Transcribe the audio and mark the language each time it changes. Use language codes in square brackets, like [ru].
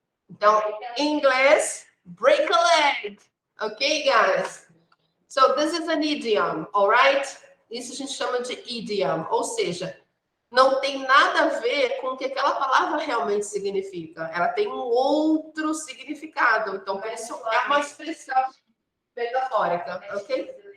[pt] Então, em inglês, [en] break a leg. Ok, guys? So, this is an idiom, alright? [pt] Isso a gente chama de idiom, ou seja, não tem nada a ver com o que aquela palavra realmente significa. Ela tem um outro significado. Então, por isso é uma expressão metafórica, ok?